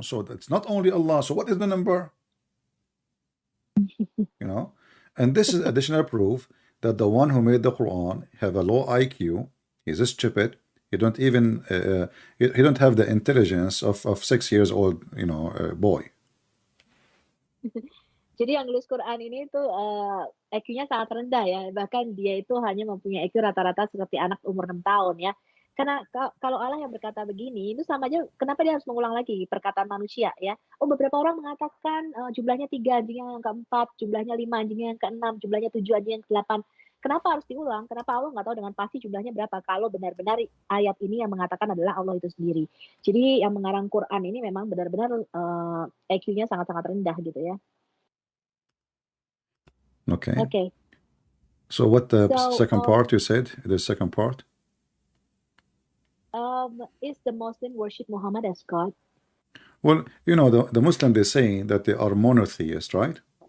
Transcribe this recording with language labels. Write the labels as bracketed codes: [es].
[en] So that's not only Allah. So what is the number? And this is additional proof that the one who made the Quran have a low IQ. He's stupid. He don't even he don't have the intelligence of 6 years old boy. [id] Jadi yang nulis Quran ini tuh IQ-nya sangat rendah ya. Bahkan dia itu hanya mempunyai IQ rata-rata seperti anak umur 6 tahun ya. Karena kalau Allah yang berkata begini, itu sama aja kenapa dia harus mengulang lagi perkataan manusia ya. Oh, beberapa orang mengatakan jumlahnya 3, anjingnya yang ke-4, jumlahnya 5, anjingnya yang ke-6, jumlahnya 7, anjingnya yang ke-8. Kenapa harus diulang? Kenapa Allah nggak tahu dengan pasti jumlahnya berapa? Kalau benar-benar ayat ini yang mengatakan adalah Allah itu sendiri. Jadi yang mengarang Quran ini memang benar-benar IQ-nya sangat-sangat rendah gitu ya. [en] Okay. So what the second part you said? The second part? Is the Muslim worship Muhammad as God? Well, the Muslim, they say that they are monotheist, right?